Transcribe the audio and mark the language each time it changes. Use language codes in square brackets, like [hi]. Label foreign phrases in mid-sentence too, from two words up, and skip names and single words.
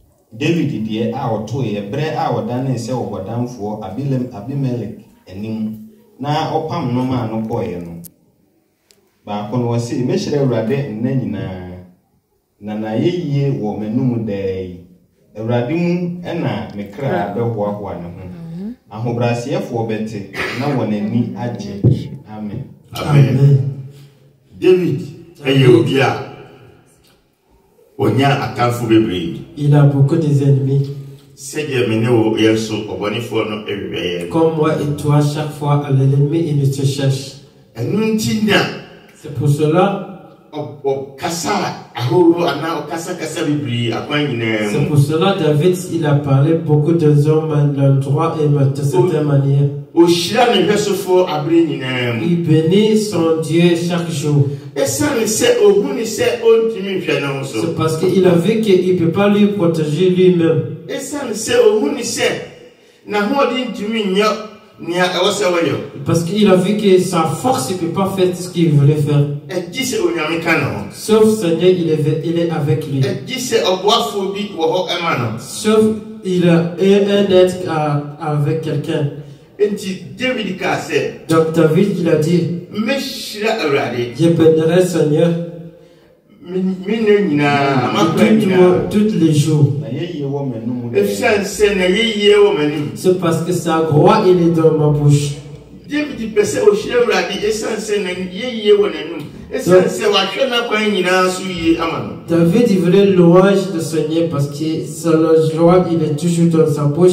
[ak] David deɛ a ɔto yɛ brɛ a ɔdane sɛ ɔbɔdamfoɔ Abimelech anim na ɔpam no ma no kɔɛ no baako no wɔse mehyerɛ Awurade nna nyinaa na na yɛyie wɔ m'anum daa yi Awurade mu ɛna me kra bɛhoahoa ne ho ahobrɛaseɛfoɔ bɛte na wɔn ani agye. Amen. Amen. David ɛyɛ obi a onya atamfo bebree. [fr] Il a beaucoup d'ennemis. [ak] Sɛdeɛ me ne wo yɛ so ɔbɔnefoɔ no ɛhwehwɛ yɛ. [fr] Comme moi et toi, chaque fois, l'ennemi, il te cherche. [ak] Ɛno nti na [fr] C'est pour cela. [ak] ɔkasa ahorow anaa ɔkasa bebree akwan nyinaa mu. [fr] C'est pour cela David, il a parlé beaucoup de hommes à l'endroit et de certaine manière. [ak] Ohyira ne hwɛsofoɔ abere nyinaa mu. [fr] Il bénit son Dieu chaque jour. [ak] Ɛsiane sɛ ohun ne sɛ ɔntumi nhwɛ ne ho so. [fr] C'est parce qu'il a vu qu'il ne peut pas lui protéger lui-même. [ak] Ɛsiane sɛ ohun ne sɛ n'ahoɔden ntumi nyɛ nea ɛwɔ sɛ wɔyɛ. [fr] Parce qu'il a vu que sa force ne peut pas faire ce qu'il voulait faire. [ak] Ɛgye sɛ onyame ka ne ho. [fr] Sauf Seigneur, il est avec lui. [ak] Ɛgye sɛ ɔboafoɔ bi wɔ hɔ ɛma no. [fr] Sauf il a un être avec quelqu'un. [ak] Enti David ka sɛ. [fr] Donc David, il a dit, [ak] Mehyira Awurade. [fr] je bénirai Seigneur tous les jours. C'est parce que sa gloire, il est dans ma bouche. David, il voulait louange de Seigneur parce que sa joie, il est toujours dans sa bouche.